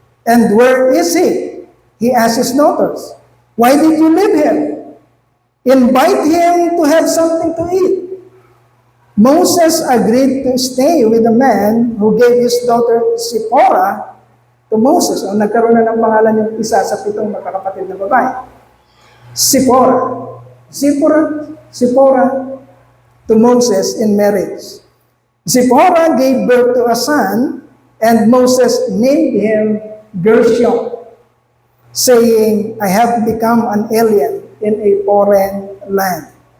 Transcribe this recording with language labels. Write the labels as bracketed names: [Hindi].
[English] And where is he? He asked his daughters, why did you leave him? Invite him to have something to eat. Moses agreed to stay with the man who gave his daughter Zipporah to Moses. [Filipino] O nagkaroon na ng pangalan yung isa sa 7 magkakapatid na babae. [English] Zipporah. Zipporah to Moses in marriage. Zipporah gave birth to a son, and Moses named him Gershom, saying, I have become an alien in a foreign land.